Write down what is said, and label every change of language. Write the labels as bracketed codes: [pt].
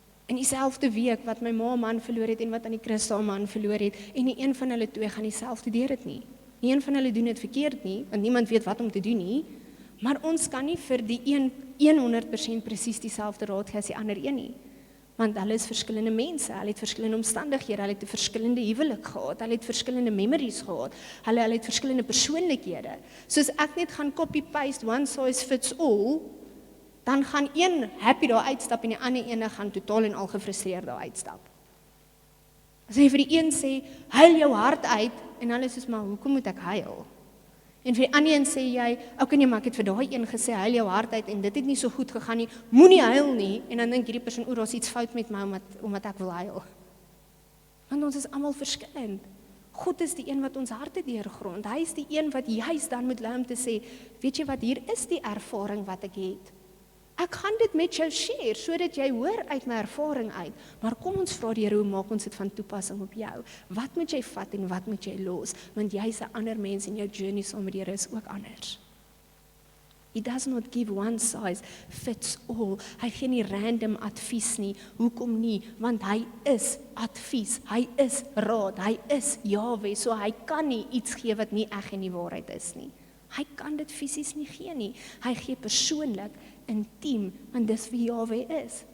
[af] In dieselfde week wat my ma 'n man verloor het en wat aan die Christa 'n man verloor het, en nie een van hulle twee gaan dieselfde deur dit nie. Nie een van hulle doen dit verkeerd nie, want niemand weet wat om te doen nie, maar ons kan nie vir die 100% presies dieselfde raad gee as die ander een nie. Want hulle is verskillende mense, hulle het verskillende omstandighede, hulle het 'n verskillende huwelik gehad, hulle het verskillende memories gehad, hulle het verskillende persoonlikhede. Soos ek net gaan copy-paste [en] one size fits all, [af] dan gaan een happy daar uitstap en die ander ene gaan totaal en al gefrustreerd daar uitstap. As jy vir die een sê, huil jou hart uit, en hulle sê, maar hoekom moet ek huil? En vir die ander een sê jy, okay nee, maar ek het vir daai een gesê, huil jou hart uit, en dit het nie so goed gegaan nie, moenie huil nie, en dan dink hierdie persoon, daar's iets fout met my, omdat ek wil huil. Want ons is almal verskillend. God is die een wat ons harte deurgrond, hy is die een wat juist dan moet lei om te sê, weet jy wat, hier is die ervaring wat ek het. Ek gaan dit met jou share, sodat jy hoor uit my ervaring uit, maar kom ons vra die Here, hoe maak ons dit van toepassing op jou? Wat moet jy vat en wat moet jy los? Want jy's 'n ander mens en jou journey saam met die Here is ook anders. [en] He does not give one size fits all. [af] Hy gee nie random advies nie. Hoekom nie? Want hy is advies, hy is raad, hy is Jahwe, so hy kan nie iets gee wat nie reg en die waarheid is nie. Hy kan dit fisies nie gee nie. Hy gee persoonlik, intiem, want dis wie Jahwe is.